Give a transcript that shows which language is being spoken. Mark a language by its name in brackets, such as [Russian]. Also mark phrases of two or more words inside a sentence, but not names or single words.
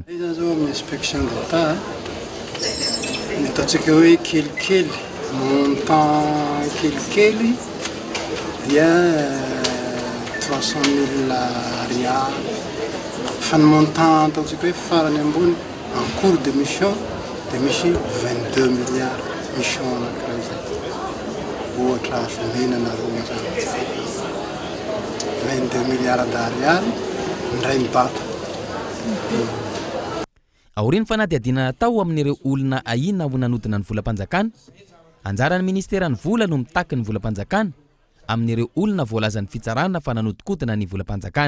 [Malagasy] Iza zao amin'ny inspection d'État ny ataontsika hoe kelikely montant kelikely dia 300 000 ariary fa ny montant ataontsika hoe farany ambony [French] en cours de mission [Malagasy] dia misy 22 milliards mission anankiray zay ohatra menana roa zany 22 [French] milliards d'ariary [Malagasy] ndray mibata aoriny fanadihadiana natao amin'ireo olona ahina ho nanodina ny volam-panjakana anjaran'ny ministera ny vola no mitaky ny volam-panjakana amin'ireo olona voalazan'ny fitsarana fa nanodikodina ny volam-panjakana